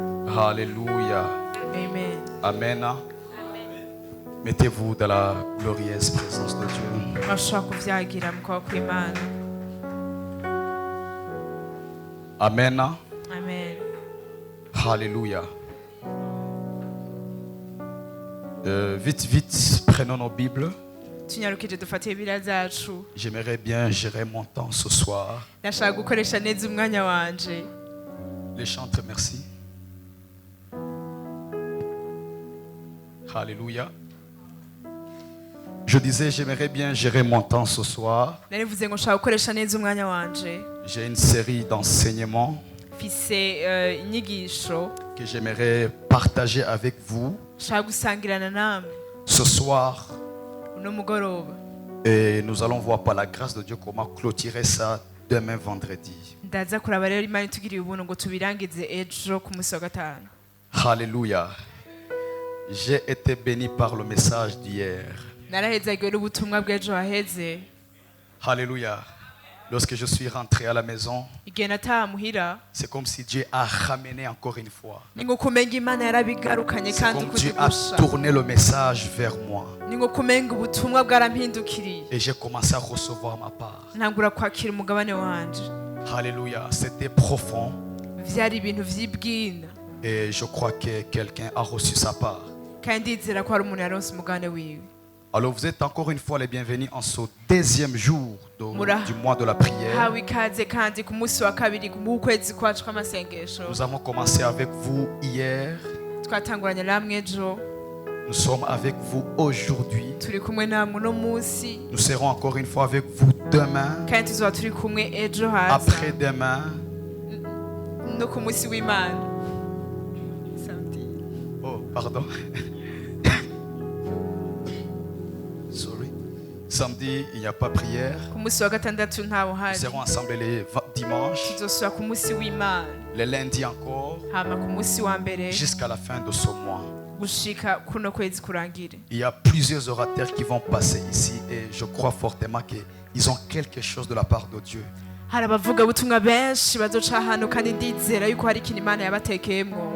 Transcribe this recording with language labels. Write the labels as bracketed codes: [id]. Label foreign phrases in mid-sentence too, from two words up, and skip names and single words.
[fr] Alléluia. Amen. Amen. Mettez-vous dans la glorieuse présence de Dieu. [rn] Urashobora kuvyagira mu kuboko kw'Imana. Amen. Amen. Alléluia. [fr] Vite, prenons nos Bibles. [rn] Tunyarukije dufate Bibiliya zacu. [fr] J'aimerais bien gérer mon temps ce soir. [rn] Ndashaka gukoresha neza umwanya wanje. [fr] Les chantres, merci. Alléluia. Je disais, j'aimerais bien gérer mon temps ce soir. [rn] Narivuze ngo nshaka gukoresha neza umwanya wanje. [fr] J'ai une série d'enseignements [rn] Mfise inyigisho [fr] que j'aimerais partager avec vous [rn] nshaka gusangirana namwe [fr] ce soir. [rn] uno mugoroba. [fr] Et nous allons voir par la grâce de Dieu comment clôturer ça demain vendredi. [rn] Ndaza kuraba rero Imana itugiriye ubuntu ngo tubirangize ejo ku munsi wa gatanu. [fr] Alléluia. J'ai été béni par le message d'hier. [rn] Narahezagiwe n'ubutumwa bw'ejo haheze. [fr] Alléluia. Lorsque je suis rentré à la maison, [rn] Igihe nataha muhira [fr] c'est comme si Dieu a ramené encore une fois. [rn] ni nko kumenga Imana yarabigarukanye [fr] C'est [rn] kandi [fr] comme Dieu a [rn] kuzigusha. [fr] tourné le message vers moi. [rn] Ni nko kumenga ubutumwa bwarampindukiriye. [fr] Et j'ai commencé à recevoir ma part. [rn] Ntangura kwakira umugabane wanje. [fr] Alléluia. C'était profond. [rn] Vyari ibintu vy'ibwina [fr] Et je crois que quelqu'un a reçu sa part. [rn] kandi ndizera ko hari umuntu yaronse umugabane wiwe. [fr] Alors vous êtes encore une fois les bienvenus en ce deuxième jour du mois de la prière. [rn] Hawe ikaze kandi ku munsi wa kabiri mu kwezi kwacu kw'amasengesho. [fr] Nous avons commencé avec vous hier. [rn] Twatanguranye namwe ejo. [fr] Nous sommes avec vous aujourd'hui. [rn] Turi kumwe namwe uno munsi. [fr] Nous serons encore une fois avec vous demain. [rn] Kandi tuzoba turi kumwe ejo haza. [fr] Après-demain. [rn] No ku munsi w'Imana. [fr] Oh, pardon. Sorry. Samedi, il n'y a pas prière. [rn] Ku munsi wa gatandatu ntawo [fr] Nous [rn] hari. [fr] serons ensemble les dimanches, [rn] Tuzosubira ku munsi w'Imana. [fr] les lundis encore, [rn] Hama ku munsi wa mbere [fr] jusqu'à la fin de ce mois. [rn] gushika kuno kwezi kurangire. [fr] Il y a plusieurs orateurs qui vont passer ici et je crois fortement qu'ils ont quelque chose de la part de Dieu. [rn] Hari abavuga butumwa benshi bazoca hano kandi ndizera yuko hari ikintu Imana yabatekeyemwo.